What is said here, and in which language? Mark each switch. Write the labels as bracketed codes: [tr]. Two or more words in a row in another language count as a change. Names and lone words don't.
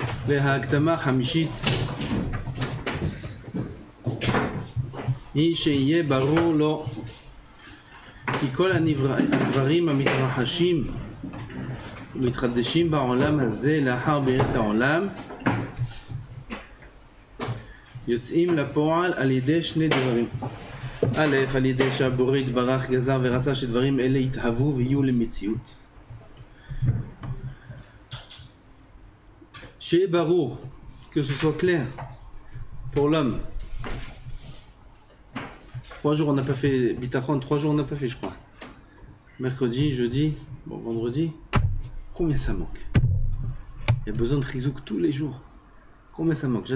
[he] וההקדמה החמישית היא שיהיה ברור לו כי כל הדברים המתרחשים ומתחדשים בעולם הזה לאחר בריאת העולם יוצאים לפועל על ידי שני דברים. א', על ידי שהבורא יתברך גזר ורצה שדברים אלה יתהוו ויהיו למציאות. שיהיה ברור, [fr] que ce soit clair pour l'homme. 3 jours on n'a pas fait bitachon, 3 jours on n'a pas fait je crois. Mercredi, jeudi, bon vendredi, combien ça manque? Il y a besoin de chizouk tous les jours. Combien ça manque?